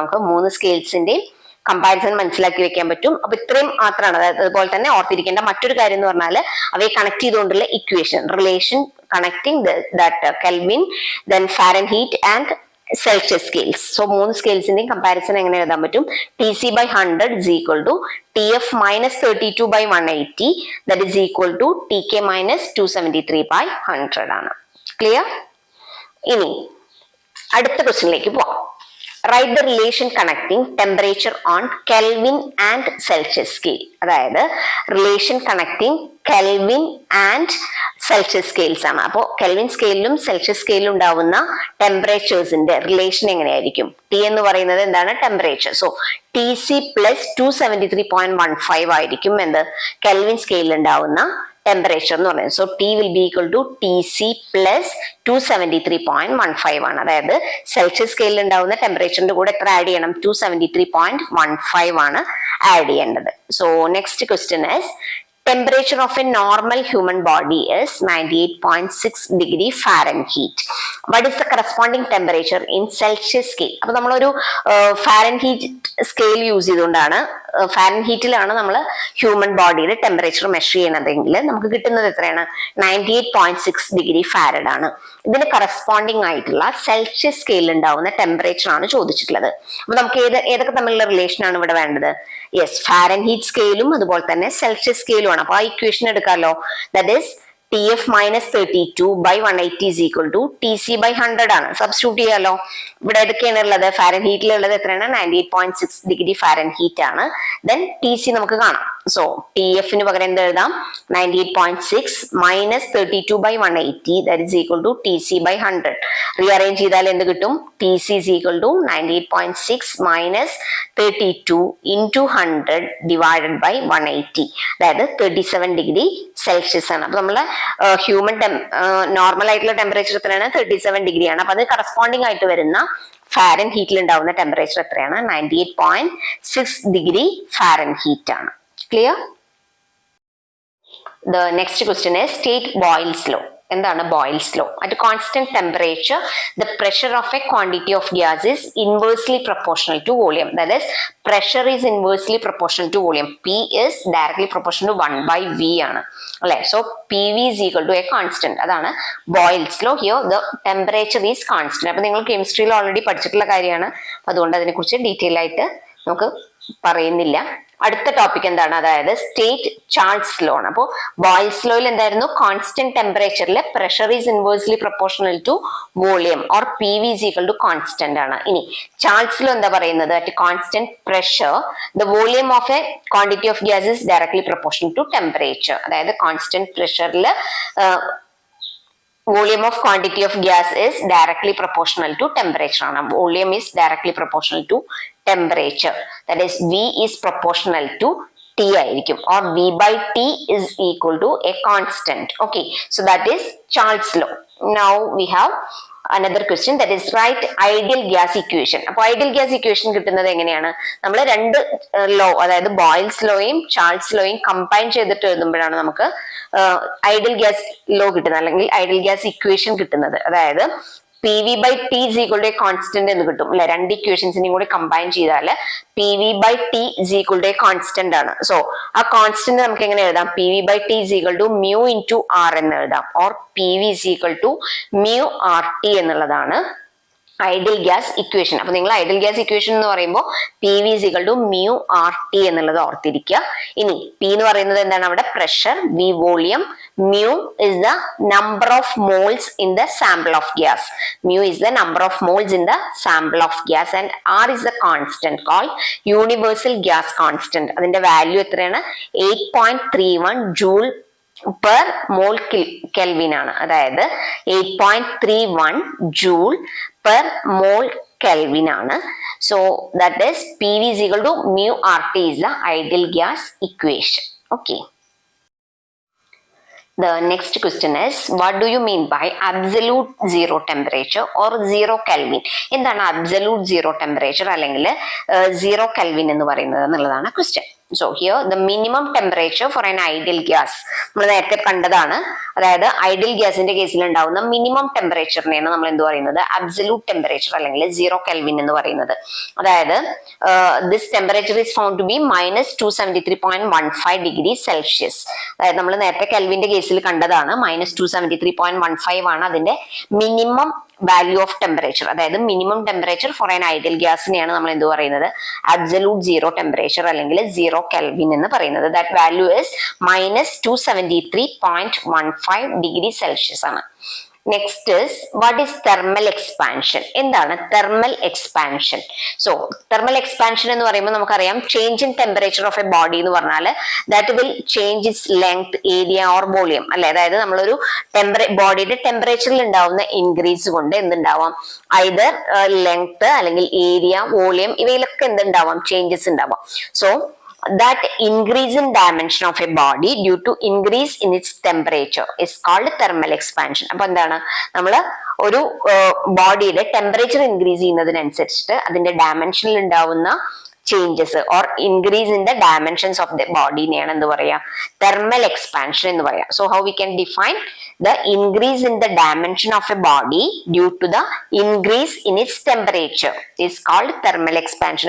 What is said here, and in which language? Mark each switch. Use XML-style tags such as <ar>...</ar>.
<ml>നമുക്ക് 3 സ്കെയിൽസിന്റെയും കമ്പാരിസൺ മനസ്സിലാക്കി വെക്കാൻ പറ്റും. അപ്പൊ ഇത്രയും മാത്രമാണ്. അതായത് അതുപോലെ തന്നെ ഓർത്തിരിക്കേണ്ട മറ്റൊരു കാര്യം എന്ന് പറഞ്ഞാൽ അവയെ കണക്ട് ചെയ്തുകൊണ്ടുള്ള equation,</ml> <en>Relation connecting that Kelvin, then Fahrenheit and Celsius scales.</en> <ml>So 3 സ്കെയിൽസിന്റെയും comparison എങ്ങനെ എഴുതാൻ പറ്റും?</ml> <en>Tc/100 is equal to Tf - 32/180 that is equal to Tk - 273/100</en> <ml>ആണ്. ക്ലിയർ? ഇനി അടുത്ത ക്വസ്റ്റ്യനിലേക്ക് പോവാം.</ml> <en>Write the relation connecting temperature on Kelvin and Celsius scale.</en> <ml>അതായത് relation connecting kelvin and Celsius scales ആണ്. അപ്പോൾ കെൽവിൻ സ്കെയിലും സെൽഷ്യസ് സ്കെയിലും ഉണ്ടാവുന്ന ടെമ്പറേച്ചേഴ്സിന്റെ റിലേഷൻ എങ്ങനെയായിരിക്കും? ടി എന്ന് പറയുന്നത് എന്താണ്? ടെമ്പറേച്ചർ. സോ Tc + 273.15 ആയിരിക്കും എന്ത്? കെൽവിൻ സ്കെയിലിൽ ഉണ്ടാവുന്ന ടെമ്പറേച്ചർ എന്ന് പറയുന്നത്. So</ml> <en>T will be equal to Tc + 273.15</en> <ml>ആണ്. അതായത് സെൽഷ്യസ് സ്കെയിലിൽ ഉണ്ടാവുന്ന ടെമ്പറേച്ചറിന്റെ കൂടെ എത്ര ആഡ് ചെയ്യണം? 273.15 ആണ് ആഡ് ചെയ്യേണ്ടത്.</ml> <en>So next question is temperature of a normal human body is 98.6 degree Fahrenheit. What is the corresponding temperature in Celsius scale?</en> <ml>അപ്പൊ നമ്മളൊരു ഫാരൻഹീറ്റ് സ്കെയിൽ യൂസ് ചെയ്തുകൊണ്ടാണ്, ഫാരൻഹീറ്റിലാണ് നമ്മൾ ഹ്യൂമൻ ബോഡിയുടെ ടെമ്പറേച്ചർ മെഷർ ചെയ്യണതെങ്കിൽ നമുക്ക് കിട്ടുന്നത് എത്രയാണ്? 98.6 ഡിഗ്രി ഫാരഡ് ആണ്. ഇതിന് കറസ്പോണ്ടിങ് ആയിട്ടുള്ള സെൽഷ്യസ് സ്കെയിലിൽ ഉണ്ടാവുന്ന ടെമ്പറേച്ചർ ആണ് ചോദിച്ചിട്ടുള്ളത്. അപ്പൊ നമുക്ക് ഏതൊക്കെ തമ്മിലുള്ള റിലേഷൻ ആണ് ഇവിടെ വേണ്ടത്? യെസ്, ഫാരൻഹീറ്റ് സ്കെയിലും അതുപോലെ തന്നെ സെൽഷ്യസ് സ്കെയിലും ആണ്. അപ്പൊ ആ ഇക്വേഷൻ എടുക്കാമല്ലോ.</ml> <en>That is Tf - 32/180 is equal to Tc/100 ആണ്.</en> <ml>സബ്സ്റ്റിറ്റ്യൂട്ട് ചെയ്യാലോ. ഇവിടെ ഏതൊക്കെയാണ് ഉള്ളത്? ഫാരൻഹീറ്റിലുള്ളത് എത്രയാണ്? 98.6 ഡിഗ്രി ഫാരൻഹീറ്റ് ആണ്. ദെൻ Tc നമുക്ക് കാണാം. സോ Tfന് പകരം എന്ത് എഴുതാം?</ml> <en>98.6 - 32/180 that is equal to Tc/100.</en> <ml>Rearrange ചെയ്താൽ എന്ത് കിട്ടും?</ml> <en>Tc is equal to 98.6 - 32 into 100 divided by 180.</en> <ml>അതായത് 37 ഡിഗ്രി സെൽഷ്യസ് ആണ്. അപ്പൊ നമ്മള് ഹ്യൂമൻ നോർമൽ ആയിട്ടുള്ള ടെമ്പറേച്ചർ എത്രയാണ്? 37 ഡിഗ്രി ആണ്. അപ്പൊ അത് കറസ്പോണ്ടിങ് ആയിട്ട് വരുന്ന ഫാരൻഹീറ്റിൽ ഉണ്ടാവുന്ന ടെമ്പറേച്ചർ എത്രയാണ്? 98.6 ഡിഗ്രി ഫാരൻഹീറ്റ് ആണ്. Clear?</ml> <en>The next question is state Boyle's law.</en> <ml>എന്താണ് Boyle's law?</ml> <en>At constant temperature, the pressure of a quantity of gas is inversely proportional to volume. That is, pressure is inversely proportional to volume. P is directly proportional to 1/V</en> <ml>ആണ് അല്ലെ.</ml> <en>So PV is equal to a constant.</en> <ml>അതാണ് Boyle's law.</ml> <en>Here the temperature is constant.</en> <ml>അപ്പൊ നിങ്ങൾ കെമിസ്ട്രിയിൽ already പഠിച്ചിട്ടുള്ള കാര്യമാണ്. അതുകൊണ്ട് അതിനെ കുറിച്ച് ഡീറ്റെയിൽ ആയിട്ട് നമുക്ക് പറയുന്നില്ല. അടുത്ത ടോപ്പിക് എന്താണ്, അതായത് സ്റ്റേറ്റ് ചാൾസ് ലോ ആണ്. അപ്പോൾ ബോയ്സ് ലോയിൽ എന്തായിരുന്നു, കോൺസ്റ്റന്റ് ടെമ്പറേച്ചറിൽ</ml> <en>pressure is inversely proportional to volume or P V is equal to constant</en> <ml>ആണ്. ഇനി ചാൾസ് ലോ എന്താ പറയുന്നത്,</ml> <en>At constant pressure the volume of a quantity of gas is directly proportional to temperature.</en> <ml>അതായത് constant പ്രഷറിൽ</ml> <en>volume of quantity of gas is directly proportional to temperature ആണ്. Volume is directly proportional to temperature. That is V is proportional to T</en> <ml>ആയിരിക്കും,</ml> <en>or V by T is equal to a constant. Okay, so that is Charles law. Now we have another question, that is write ideal gas equation.</en> <ml>അപ്പോൾ ideal gas equation കിട്ടുന്നത് എങ്ങനെയാണ്, നമ്മൾ രണ്ട് law, അതായത് boils ലോയും Charles ലോയും combine ചെയ്തിട്ട് എഴുതുമ്പോഴാണ് നമുക്ക് ideal gas law കിട്ടുന്നത്, അല്ലെങ്കിൽ ഐഡിയൽ ഗ്യാസ് ഇക്വേഷൻ കിട്ടുന്നത്.</ml> <en>അതായത് P V by T is equal to a constant</en> <ml>എന്ന് കിട്ടും അല്ലെ. രണ്ട് ഇക്വേഷൻസിനെയും കൂടി കമ്പൈൻ ചെയ്താൽ</ml> <en>P V by T is equal to a constant ആണ്.</en> <ml>സോ ആ കോൺസ്റ്റന്റ് നമുക്ക് എങ്ങനെ എഴുതാം,</ml> <en>P V by T is equal to mu into R എന്ന് എഴുതാം, or P V is equal to mu R T എന്നുള്ളതാണ് ideal gas equation.</en> <ml>അപ്പൊ നിങ്ങൾ ഐഡിയൽ ഗ്യാസ് ഇക്വേഷൻ എന്ന് പറയുമ്പോൾ</ml> <en>P V is equal to mu R T</en> <ml>എന്നുള്ളത് ഓർത്തിരിക്കുക. ഇനി പി എന്ന് പറയുന്നത് എന്താണ്, അവിടെ</ml> <en>Pressure, V volume, mu is the number of moles in the sample of gas. Mu is the number of moles in the sample of gas, and R is the constant called universal gas constant.</en> <ml>അതിന്റെ value എത്രയാണ്,</ml> <en>8.31 joule per mole Kelvin ആണ്. അതായത് 8.31 joule per mole Kelvin ആണ്. So that is PV is equal to mu RT is the ideal gas equation. Okay. The next question is, what do you mean by absolute zero temperature or zero Kelvin?</en> <ml>എന്താണ്</ml> <en>absolute zero temperature</en> <ml>അല്ലെങ്കിൽ zero Kelvin എന്ന് പറയുന്നത് എന്നുള്ളതാണ് question.</ml> <en>So here the minimum temperature for an ideal gas</en> <ml>നമ്മൾ നേരത്തെ കണ്ടതാണ്. അതായത് ideal ഗ്യാസിന്റെ കേസിൽ ഉണ്ടാവുന്ന മിനിമം ടെമ്പറേച്ചറിനെയാണ് നമ്മൾ എന്ത് പറയുന്നത്, അബ്സല്യൂട്ട് ടെമ്പറേച്ചർ അല്ലെങ്കിൽ സീറോ കെൽവിൻ എന്ന് പറയുന്നത്.</ml> <en>അതായത് this temperature is found to be -273.15 degree Celsius.</en> <ml>അതായത് നമ്മൾ നേരത്തെ കെൽവിന്റെ കേസിൽ കണ്ടതാണ്, -273.15 ആണ് അതിന്റെ മിനിമം വാല്യൂ ഓഫ് ടെമ്പറേച്ചർ. അതായത് minimum temperature for an ideal ഗ്യാസിനെയാണ് നമ്മൾ എന്ത് പറയുന്നത്, അബ്സല്യൂട്ട് സീറോ ടെമ്പറേച്ചർ അല്ലെങ്കിൽ സീറോ കെൽവിൻ എന്ന് പറയുന്നത്.</ml> <en>That value is -273.15 degree Celsius ആണ്. Next is what is thermal expansion.</en> <ml>എന്താണ് thermal expansion? So thermal expansion എന്ന് പറയുമ്പോൾ നമുക്കറിയാം,</ml> <en>Change in temperature of a body എന്ന് പറഞ്ഞാൽ that will change its length, area or volume അല്ലെ.</en> <ml>അതായത് നമ്മളൊരു ബോഡിയുടെ ടെമ്പറേച്ചറിൽ ഉണ്ടാവുന്ന ഇൻക്രീസ് കൊണ്ട് എന്തുണ്ടാവാം, ഐദർ ലെങ്ത് അല്ലെങ്കിൽ ഏരിയ, വോളിയം, ഇവയിലൊക്കെ എന്തുണ്ടാവാം, ചേഞ്ചസ് ഉണ്ടാവാം.</ml> <en>So that increase in dimension of a body due to increase in its temperature is called thermal expansion.</en> <ml>അപ്പൊ എന്താണ്, നമ്മൾ ഒരു ബോഡിയുടെ ടെമ്പറേച്ചർ ഇൻക്രീസ് ചെയ്യുന്നതിനനുസരിച്ചിട്ട് അതിന്റെ ഡയമെൻഷനിൽ ഉണ്ടാവുന്ന changes</ml> <en>or increase in the dimensions of the ബോഡിനെയാണ്</en> <ml>എന്ത് പറയാ, തെർമൽ എക്സ്പാൻഷൻ എന്ന് പറയാം.</ml> <en>So how we can define the increase in the dimension of a body due to the increase in its temperature is called thermal expansion.</en>